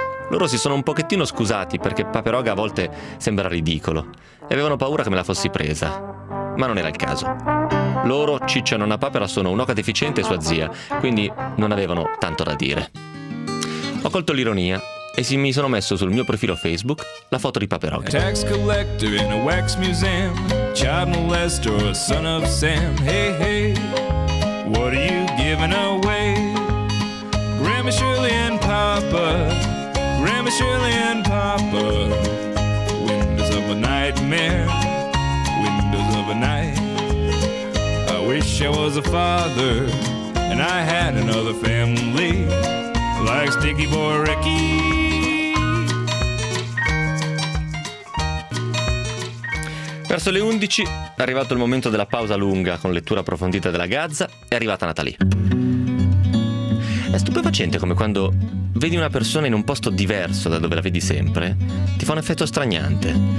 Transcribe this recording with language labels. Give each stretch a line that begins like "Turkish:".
Italian: Loro si sono un pochettino scusati perché Paperoga a volte sembra ridicolo e avevano paura che me la fossi presa. Ma non era il caso. Loro, Ciccio e Nonna Papera, sono un'oca deficiente e sua zia, quindi non avevano tanto da dire. Ho colto l'ironia e mi sono messo sul mio profilo Facebook la foto di Paperoga.
English: Tax collector in a wax museum, child molester or son of Sam. Hey hey, what are you giving away? Grandma Shirley and Papa, Grandma Shirley and Papa. Windows of a nightmare, windows of a night. I wish I was a father and I had another family like Sticky Boy Ricky.
Italian: Verso le 11 è arrivato il momento della pausa lunga con lettura approfondita della Gazza, è arrivata Natalie. È stupefacente come quando vedi una persona in un posto diverso da dove la vedi sempre, ti fa un effetto straniante.